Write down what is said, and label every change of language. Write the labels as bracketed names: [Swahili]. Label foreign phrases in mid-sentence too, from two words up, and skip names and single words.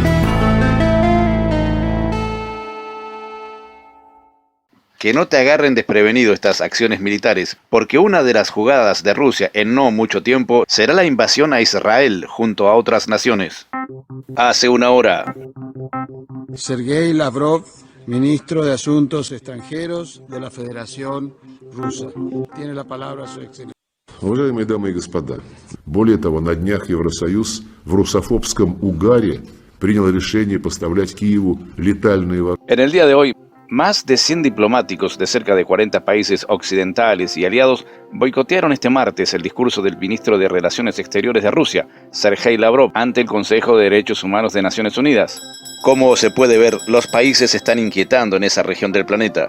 [Spanish] Que no te agarren desprevenido estas acciones militares, porque una de las jugadas de Rusia en no mucho tiempo será la invasión a Israel junto a otras naciones. Hace una hora. Sergei Lavrov, ministro de Asuntos Extranjeros de la Federación Rusa. Tiene la palabra su excelencia. [Russian] Уважаемые дамы и господа, более того, на днях Евросоюз в русофобском угаре принял решение поставлять Киеву летальные вооружения. [Spanish] En el día de hoy, más de 100 diplomáticos de cerca de 40 países occidentales y aliados boicotearon este martes el discurso del ministro de Relaciones Exteriores de Rusia, Sergei Lavrov, ante el Consejo de Derechos Humanos de Naciones Unidas. Como se puede ver, los países se están inquietando en esa región del planeta.